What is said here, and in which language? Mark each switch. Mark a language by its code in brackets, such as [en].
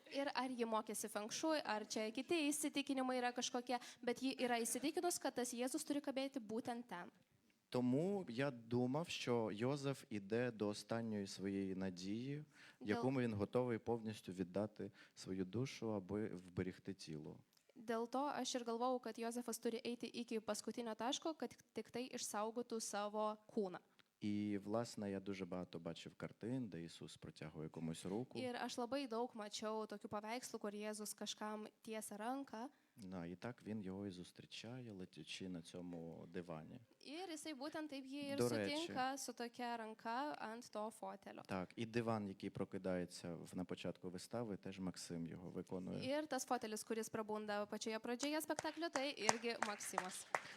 [lt] Ir ar ji mokėsi fengšui, ar čia kiti įsitikinimai yra kažkokie, bet ji yra įsitikinus, kad tas Jėzus turi kabėti būtent ten. [uk] Тому я думав, що Йозеф іде до останньої своєї надії, в якому він готовий повністю віддати свою душу, аби вберегти тіло. [lt] Dėl to aš ir galvojau, kad Jozefas turi eiti iki paskutinio taško, kad tik tai išsaugotų savo kūną. [uk] І, власне, я дуже багато бачив картин, де Ісус протягує комусь руку. [lt] Ir aš labai daug mačiau tokių paveikslų, kur Jėzus kažkam tiesia ranką. [uk] І так він його і зустрічає, летячи на цьому дивані. [lt] Ir jisai būtent taip jį ir [uk] До речі. [lt] sutinka su tokia ranka ant to fotelio. [uk] Так, і диван, який прокидається на початку вистави, теж Максим його виконує. [lt] Ir tas fotelis, kuris prabunda pačioje pradžioje spektaklio, tai irgi Maksimas.